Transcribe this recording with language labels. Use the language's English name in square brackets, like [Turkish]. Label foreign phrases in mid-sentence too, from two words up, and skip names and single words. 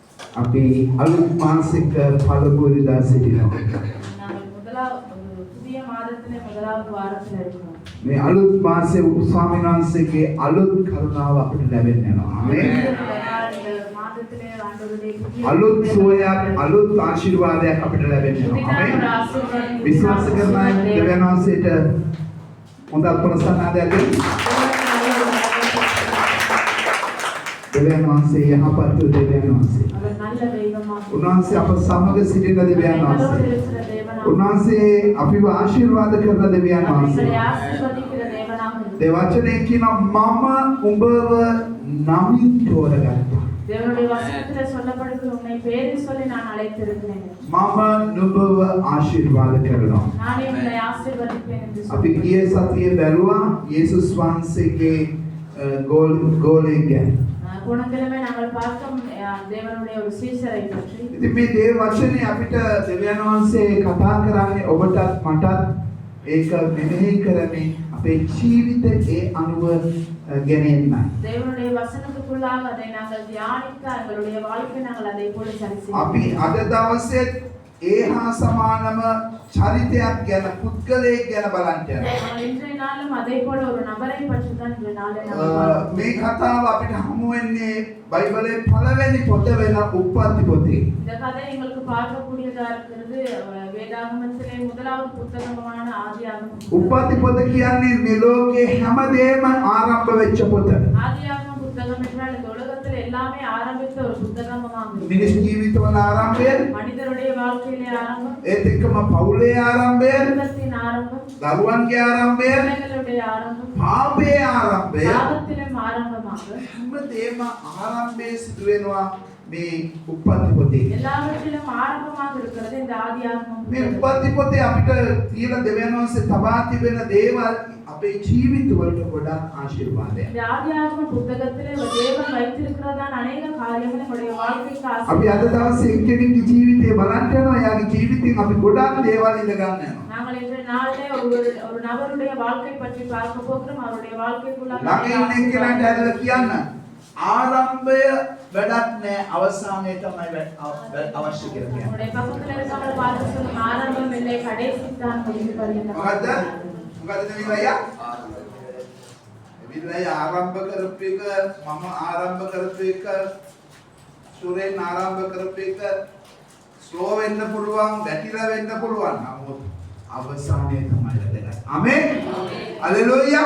[Sinhala] අපි අලුත් මාසික පළමු ඉරිදා සිටිනවා. [Tamil] நாங்கள் புதிய மாதத்திலே முதலாவது வாரத்தில் இருக்கிறோம். [Sinhala] මේ අලුත් මාසයේ ස්වාමීන් වහන්සේගේ අලුත් කරුණාව අපිට ලැබෙන්න යනවා. ආමේන්. [Tamil] இந்த மாதத்திலே ஆண்டவருடைய புதிய [Sinhala] අලුත් සෝයක් අලුත් ආශිර්වාදයක් අපිට ලැබෙන්න යනවා. ආමේන්. විශ්වාස කරන අය දෙවියන් වහන්සේට හොඳ ප්‍රසන්නතාවයක් දෙන්න. දෙවියන් වහන්සේ යහපත් දෙවියන් වහන්සේ. [Tamil] அவர் நல்ல தெய்வமாக [Sinhala] උන්වහන්සේ අප සමග සිටින දෙවියන් වහන්සේ. උන්වහන්සේ අපිව ආශිර්වාද කරන දෙවියන් වහන්සේ. [Tamil] எங்களை ஆசீர்வதிக்கிற தேவனாக இருக்கிறார். [Sinhala] ඒ වචනේ කියන මම උඹව නමින් තෝරගත්තා. [Tamil] தேவனுடைய வசனத்திலே சொல்லப்படுகிற உன்னை பேரில் சொல்லி நான் அழைத்திருக்கிறேன். [Sinhala] මම නුඹව ආශිර්වාද කරනවා. [Tamil] நானே உன்னை ஆசீர்வதிப்பேன் என்று [Sinhala] අපි ගිය සතියේ බැලුවා යේසුස් වහන්සේගේ ගෝලයෙක් ගැන. [Tamil] போன கிழமை நாங்கள் பார்த்தோம் தேவனுடைய ஒரு சீசரை பற்றி. [Sinhala] ඉතින් මේ දේව වචනේ අපිට දෙවියන් වහන්සේ කතා කරන්නේ ඔබටත් මටත් ඒක මෙනෙහි කරමින් අපේ ජීවිතේ අනුව ගෙනෙන්නයි. [Tamil] தேவனுடைய வசனத்துக்குள்ளாக அதை நாங்கள் தியானித்து எங்களுடைய வாழ்க்கையை நாங்கள் அதை போல சரி செய்வோம். [Sinhala] අපි අද දවසේ ඒ හා සමානම චරිතයක් ගැන පුද්ගලයෙක් ගැන බලන්න යනවා. [Tamil] நாங்கள் இன்றைய நாளும் அதை போல ஒரு நபரை பற்றி தான் இந்த நாளை நாங்கள் [Sinhala] මේ කතාව අපිට හමු වෙන්නේ බයිබලයේ පළවෙනි පොත වෙන උප්පත්ති පොතේ. [Tamil] இந்த கதை எங்களுக்கு பார்க்கக்கூடியதா இருக்கிறது வேதாகமத்திலே முதலாவது புத்தகமான ஆதியாகமம். [Sinhala] උප්පත්ති පොත කියන්නේ මේ ලෝකේ හැමදේම ආරම්භ වෙච්ච පොත. [Tamil] ஆதியாகமம் புத்தகம் என்றால் இந்த உலகத்தில் எல்லாமே ஆரம்பித்த ஒரு புத்தகமாகும். [Sinhala] මිනිස් ජීවිතවල ආරම්භය, [Tamil] மனிதருடைய வாழ்க்கையிலே ஆரம்பம், [Sinhala] ඒත් එක්කම පවුලේ ආරම්භය, [Tamil] குடும்பத்தின் ஆரம்பம், [Sinhala] දරුවන්ගේ ආරම්භය, [Tamil] பிள்ளைகளுடைய ஆரம்பம், [Sinhala] පාපයේ ආරම්භය, [Tamil] பாவத்திலும் ஆரம்பமாக [Sinhala] හැමදේම ආරම්භයේ සිදු වෙනවා මේ උප්පත්ති පොතේ. [Tamil] எல்லாவற்றிலும் ஆரம்பமாக இருக்கிறது இந்த ஆதியாகமம். [Sinhala] මේ උප්පත්ති පොතේ අපිට තියෙන දෙවියන් වහන්සේ තබා තිබෙන දේවල් අපේ ජීවිතවලට ගොඩාක් ආශිර්වාදයක්. [Tamil] இந்த ஆதியாகமம் புத்தகத்திலே தேவன் வைத்திருக்கிறதான अनेक காரியங்களை நம்முடைய வாழ்க்கைக்கு [Sinhala] අපි අද දවසේ එක්කෙනෙක්ගේ ජීවිතේ බලන්න යනවා. එයාගේ ජීවිතෙන් අපි ගොඩාක් දේවල් ඉඳ ගන්න යනවා. [Tamil] நாங்கள் இன்றைய நாளிலே ஒரு நபருடைய வாழ்க்கை பற்றி பார்க்க போகிறோம். அவருடைய வாழ்க்கைக்குள்ள [Sinhala] ළඟ ඉන්න එක්කෙනාට ඇදලා කියන්න ආරම්භය වැඩක් නෑ අවසානයේ තමයි අවශ්‍ය කියලා කියන්නේ. [Tamil] நம்முடைய பக்கத்துல இருக்கவங்க பார்த்து சொல்லும் ஆரம்பம் இல்லை கடைசி தான் முடிவு பரியந்தம். [Sinhala] මොකද්ද? මොකද්ද විලය? විලය ආරම්භ කරපු එක මම ආරම්භ කරපු එක සූරෙන් ආරම්භ කරපු එක ස්ලෝ වෙන්න පුළුවන්, වැටිලා වෙන්න පුළුවන්. නමුත් අවසානයේ තමයි වැදගත්. ආමේන්. හලෙලූයා.